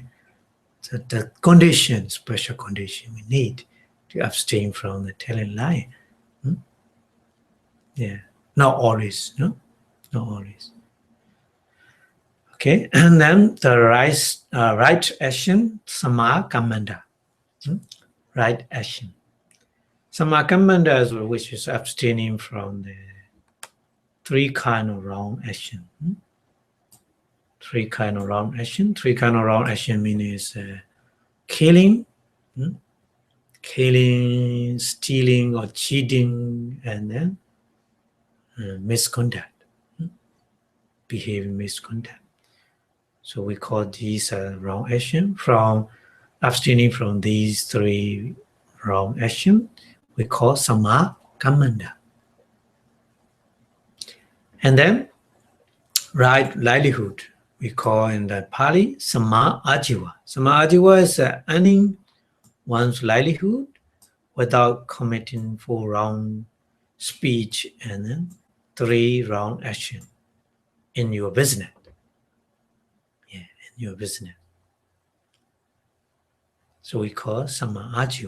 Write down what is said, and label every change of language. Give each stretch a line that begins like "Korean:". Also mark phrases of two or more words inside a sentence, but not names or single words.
English: So the condition, special condition, we need to abstain from the telling lie. Yeah. Not always, no? Not always. Okay, and then the right action,
Pali: samma kammanta.
English: Right action.
Pali: Samma kammanta,
English: which is abstaining from the three kind of wrong action. Three kind of wrong action. Three kind of wrong action means killing, stealing, or cheating, and then misconduct, behaving misconduct. So we call these wrong action. From abstaining from these three wrong action, we call
Pali: samma kammanta.
English: And then right livelihood, we call in the Pali
Pali: samma ajiva. Samma ajiva
English: is earning one's livelihood without committing for wrong speech and then 3 wrong actions in your business. Yeah, in your business. So we call Samājiva.